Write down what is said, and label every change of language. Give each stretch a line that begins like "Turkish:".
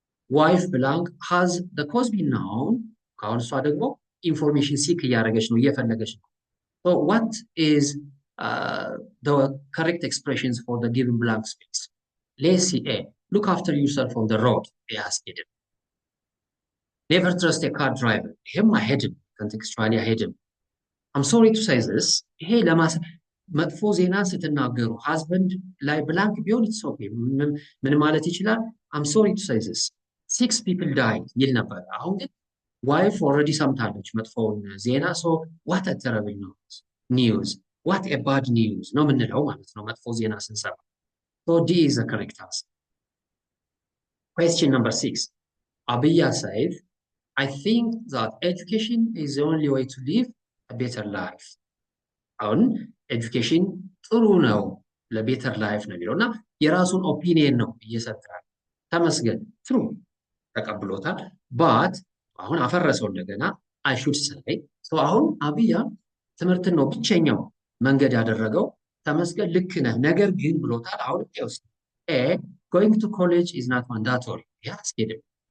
English: wife blank has the cause been known?
Amharic: ካሁን እሷ ደግሞ ኢንፎርሜሽን ሲክ እያደረገች ነው፣ እየፈለገች ነው።
English: so what is the correct expressions for the given blank space? let's see A, look after yourself on the road.
Amharic: ያስኬድም።
English: never trust a car driver።
Amharic: ይሄም አይሄድም፣ ኮንቴክስቹዋሊ አይሄድም።
English: I'm sorry to say this።
Amharic: ይሄ መጥፎ ዜና ስትናገሩ ሃዝበንድ ላይ ብላንክ ቢሆን
English: ኢትስ ኦኬ፣
Amharic: ምን ማለት ይችላል?
English: I'm sorry to say this 6 people died
Amharic: ይል ነበር። አሁን ግን ዋይፍ ኦልሬዲ ሰምታለች መጥፎውን ዜና።
English: ሶ ዋት አ ተረብል ኒውዝ ዋት አ ባድ ኒውዝ
Amharic: ነው የምንለው ማለት ነው መጥፎ ዜና ስንሰማ።
English: ሶ ዲ ኢዝ ዘ ኮሬክት አንሰር። question number 6. Abiya said I think that education is the only way to live a better life.
Amharic: አሁን ኤጁኬሽን ጥሩ ነው ለቤተር ላይፍ ነው የሚለው እና የራሱን ኦፒኒየን ነው እየሰጠው። ተመስገን ትሩ ተቀብሎታል። ባት አሁን አፈረሰው እንደገና
English: I should say so
Amharic: አሁን አብያ ትምህርትን ነው ብቸኛው መንገድ ያደረገው። ተመስገን ልክ ነህ ነገር ግን ብሎታል። አሁን ይወስ
English: A, going to college is not mandatory።
Amharic: ያስኬድም።